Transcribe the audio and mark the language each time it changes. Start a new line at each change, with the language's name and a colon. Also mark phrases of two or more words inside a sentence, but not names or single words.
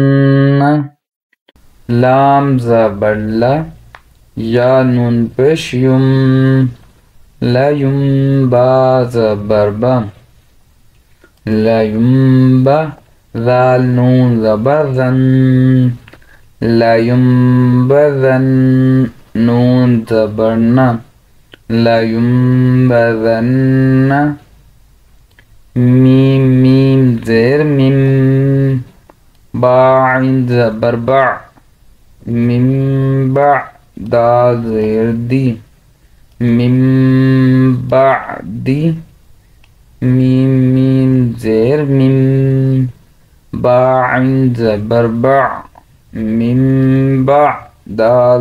Urdu: لام زبر لا یا نون پیش یم لا یم با زبر با لا یم با ذال نون زبر ذن لا یم با ذن نون زبر نا لا یم با ذن میم میم زیر میم با عین زبر با من با دا زیر دی من بعدی میم میم زیر میم با عین زبر با من با دا